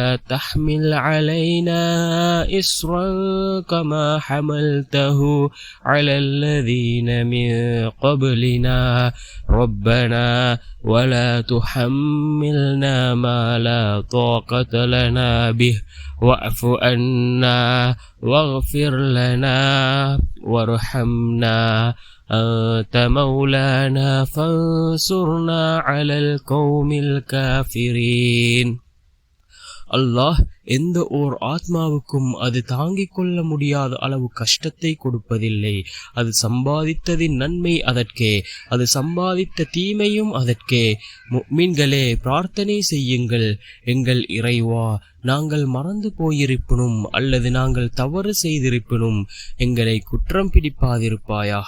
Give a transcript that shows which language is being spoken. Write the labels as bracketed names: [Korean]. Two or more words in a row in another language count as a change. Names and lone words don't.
[Arabic] تحمل علينا إصرا كما حملته على الذين من قبلنا ربنا ولا تحملنا ما لا طاقة لنا به واعف عنا واغفر لنا وارحمنا أنت مولانا فانصرنا على القوم الكافرين. [Tamil] அல்லாஹ் எந்த ஓர் ஆத்மாவுக்கும் அது தாங்கிக் கொள்ள முடியாத அளவு கஷ்டத்தை கொடுப்பதில்லை. அது சம்பாதித்ததின் நன்மை அதற்கே, அது சம்பாதித்த தீமையும் அதற்கே. முஃமின்களே, பிரார்த்தனை செய்யுங்கள், எங்கள் இறைவா, நாங்கள் மறந்து போயிருப்பினும் அல்லது நாங்கள் தவறு செய்திருப்பினும் எங்களை குற்றம் பிடிப்பாதிருப்பாயாக.